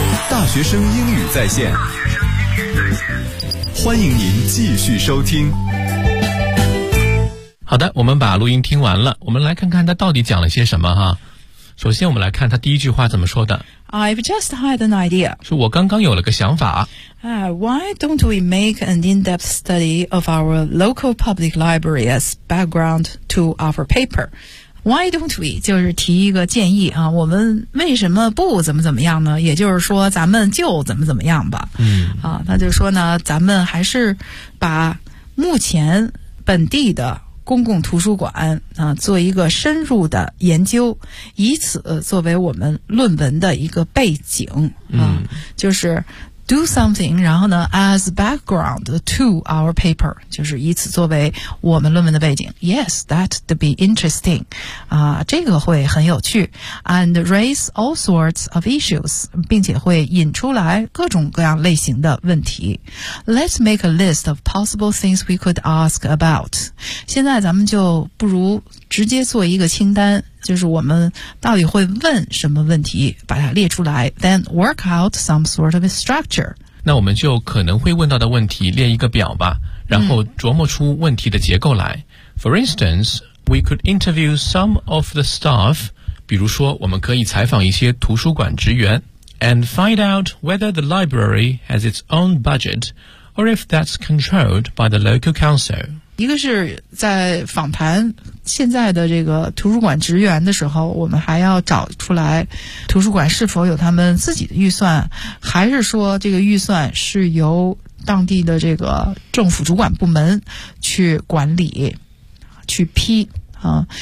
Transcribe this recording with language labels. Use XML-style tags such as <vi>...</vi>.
<zh>大学生英语在线，欢迎您继续收听。好的，我们把录音听完了，我们来看看他到底讲了些什么哈。首先我们来看他第一句话怎么说的。</zh> <en>I've just had an idea.</en> <zh>是我刚刚有了个想法。</zh> <en>Why don't we make an in-depth study of our local public library as background to our paper? Why don't we?</en> <zh>就是提一个建议啊，我们为什么不怎么怎么样呢？也就是说咱们就怎么怎么样吧。嗯。啊，那就是说呢，咱们还是把目前本地的公共图书馆啊，做一个深入的研究，以此作为我们论文的一个背景啊，就是</zh> <en>do something，</en> <zh>然后呢</zh> <en>as background to our paper，</en> <zh>就是以此作为我们论文的背景。</zh> <en>Yes, that'd be interesting，</en> <zh>啊，这个会很有趣</zh> <en>，and raise all sorts of issues，</en> <zh>并且会引出来各种各样类型的问题。</zh> <en>Let's make a list of possible things we could ask about。</en> <zh>现在咱们就不如直接做一个清单，就是我们到底会问什么问题，把它列出来 ，</zh> <en>then work out some sort of a structure。</en> <zh>那我们就可能会问到的问题列一个表吧，然后琢磨出问题的结构来。</zh> <en>For instance, we could interview some of the staff，</en> <zh>比如说我们可以采访一些图书馆职员</zh> <en>，and find out whether the library has its own budget or if that's controlled by the local council。</en> <zh>一个是在访谈现在的这个图书馆职员的时候，我们还要找出来图书馆是否有他们自己的预算，还是说这个预算是由当地的这个政府主管部门去管理去批啊。</zh>